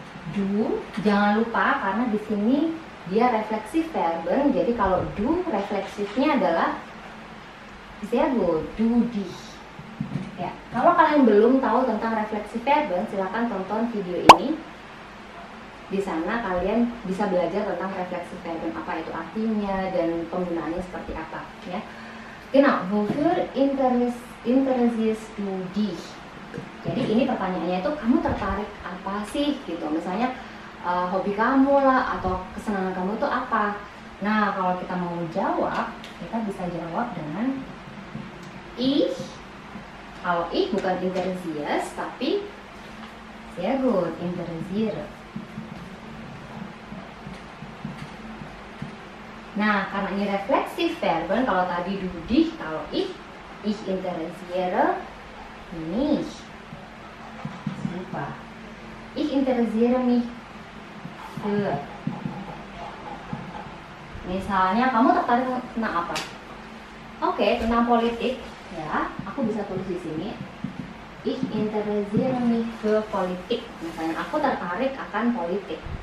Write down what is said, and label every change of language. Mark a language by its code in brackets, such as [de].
[id] Du jangan lupa karena di sini dia refleksif verben, jadi kalau du refleksifnya adalah sehr gut, [de] du dich. [id] Ya, kalau kalian belum tahu tentang refleksi verben, silakan tonton video ini. Di sana kalian bisa belajar tentang refleksi verben, apa itu artinya dan penggunaannya seperti apa. Ya, genau. [de] Wofür interessierst du dich? [id] Jadi ini pertanyaannya itu kamu tertarik apa sih gitu. Misalnya hobi kamu lah atau kesenangan kamu itu apa. Nah, kalau kita mau jawab, kita bisa jawab dengan ich. Kalau ich bukan interessiert, tapi sehr gut interessiert. Nah, karena ini refleksif verben, kalau tadi du dich, kalau [de] ich interessiere mich. [id] Lupa. [de] Ich interessiere mich für. [id] Misalnya kamu tertarik tentang apa? Oke, tentang politik. Ya, aku bisa tulis di sini. [de] Ich interessiere mich für Politik. [id] Misalnya aku tertarik akan politik.